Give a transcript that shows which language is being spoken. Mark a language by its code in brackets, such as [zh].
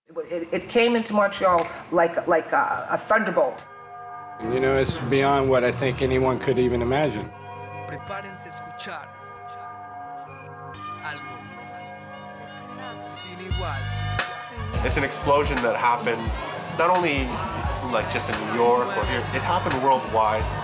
[en] It came into Montreal like a thunderbolt. You know, it's beyond what I think anyone could even imagine. [es] Prepárense a escuchar algo sin igual. [en] It's an explosion that happened not only like just in New York or here, it happened worldwide.